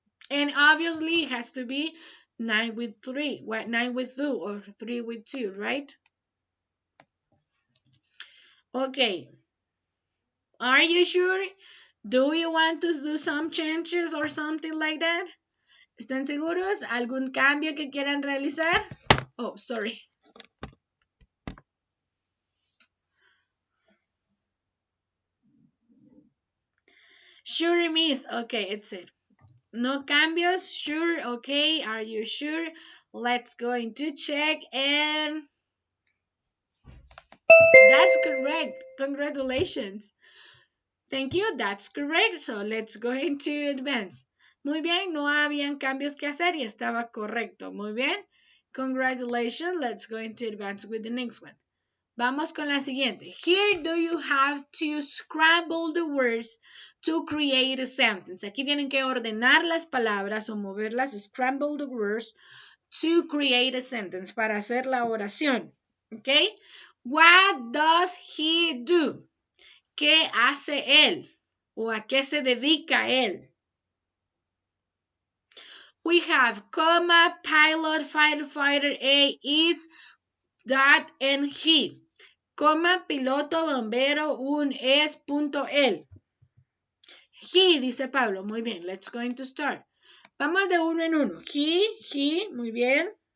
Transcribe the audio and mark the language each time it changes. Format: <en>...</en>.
<en>And obviously it has to be 9 with 3. 9 with 2 or 3 with 2, right? Okay. Are you sure? Do you want to do some changes or something like that?</en> <es>¿Están seguros? ¿Algún cambio que quieran realizar?</es> <en>Oh, sorry. Sure, miss. Okay, it's it.</en> <es>No cambios?</es> <en>Sure, okay. Are you sure? Let's go into check and that's correct. Congratulations. Thank you, that's correct. So let's go into advance.</en> <es>Muy bien, no habían cambios que hacer y estaba correcto. Muy bien.</es> <en>Congratulations. Let's go into advance with the next one.</en> <es>Vamos con la siguiente.</es> <en>Here do you have to scramble the words to create a sentence.</en> <es>Aquí tienen que ordenar las palabras o moverlas,</es> <en>scramble the words to create a sentence,</en> <es>para hacer la oración.</es> <en>¿Ok? What does he do?</en> <es>¿Qué hace él? ¿O a qué se dedica él?</es> <en>We have comma, pilot, firefighter, A is, that, and he.</en> <es>Coma, piloto, bombero, un, es, punto, él. He, dice Pablo. Muy bien,</es> <en>let's go to start.</en> <es>Vamos de uno en uno. He, muy bien.</es>